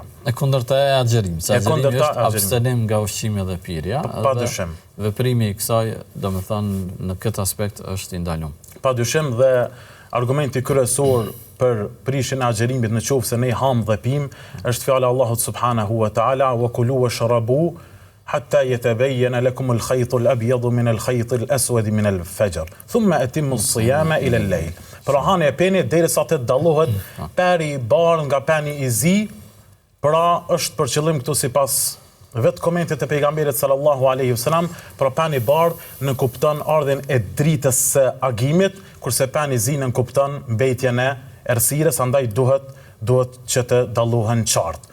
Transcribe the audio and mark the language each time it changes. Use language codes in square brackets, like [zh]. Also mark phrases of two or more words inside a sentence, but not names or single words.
[sq] E kundërta e agjerimit. Agjerimi është abstenim nga ushqimi dhe pirja. Padyshim. Veprimi i kësaj, domethënë në këtë aspekt është i ndaluar. Padyshim, dhe argumenti kryesor për prishjen e agjerimit nëse ne ham dhe pim është fjala e Allahut [ar] سبحانه وتعالى وكلوا واشربوا حتى يتبين لكم الخيط الأبيض من الخيط الأسود من الفجر ثم أتموا الصيام إلى الليل. [sq] Pra hani e peni derisa të dallohet peri i bardh nga peni i zi. Pra është për qëllim këtu sipas vetë komentet e pejgamberit [ar] صلى الله عليه وسلم, [sq] pra peni i bardh në kupton ardhen e dritës së agimit, kurse peni i zi në kupton mbetjen e errësirës, andaj duhet që të dallohen qartë.